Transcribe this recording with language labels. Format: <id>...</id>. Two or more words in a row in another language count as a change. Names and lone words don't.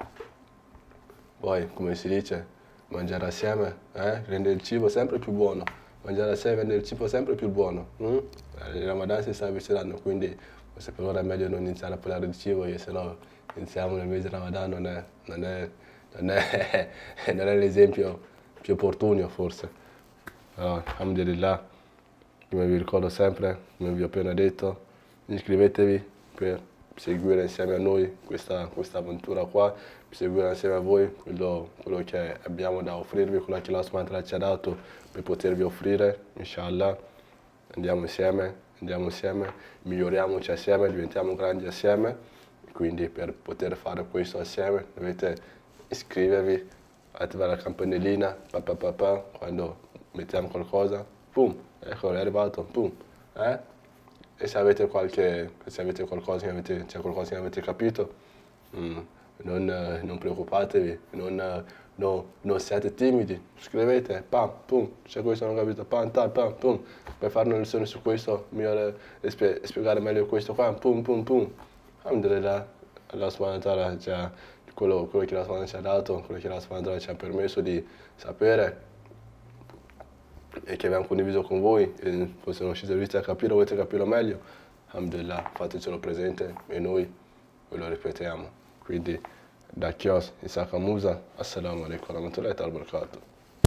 <it>poi come si dice, mangiare assieme rende il cibo sempre più buono, mangiare assieme rende il cibo sempre più buono, il Ramadan si sta avvicinando, quindi forse per ora è meglio non iniziare a parlare di cibo, se no iniziamo nel mese di Ramadan, non è l'esempio più opportuno forse. Allora, alhamdulillah, come vi ricordo sempre, come vi ho appena detto, iscrivetevi per seguire insieme a noi questa avventura qua, per seguire insieme a voi quello che abbiamo da offrirvi, quello che</it> <ar>الله سبحانه وتعالى</ar> <it>ci ha dato per potervi offrire, inshallah. Andiamo insieme, miglioriamoci assieme, diventiamo grandi assieme, quindi per poter fare questo assieme dovete iscrivervi, attivare la campanellina, quando mettiamo qualcosa, pum, ecco è arrivato, pum, e se avete qualcosa c'è qualcosa che avete capito, non preoccupatevi, non siate timidi, scrivete, pum, c'è questo non ho capito, pum, per fare una lezione su questo, spiegare meglio questo qua, pum. Alhamdulillah,</it> <ar>الله سبحانه وتعالى</ar> <it>quello che</it> <ar>الله سبحانه وتعالى</ar> <it>ci ha dato, quello che</it> <ar>الله سبحانه وتعالى</ar> <it>ci ha permesso di sapere e che abbiamo condiviso con voi, e forse non ci servite a capire, volete capirlo meglio, alhamdulillah, fatecelo presente e noi ve lo ripetiamo. Quindi da Chios, Isaka Musa,</it> <ar>السلام عليكم ورحمة الله وبركاته.</ar>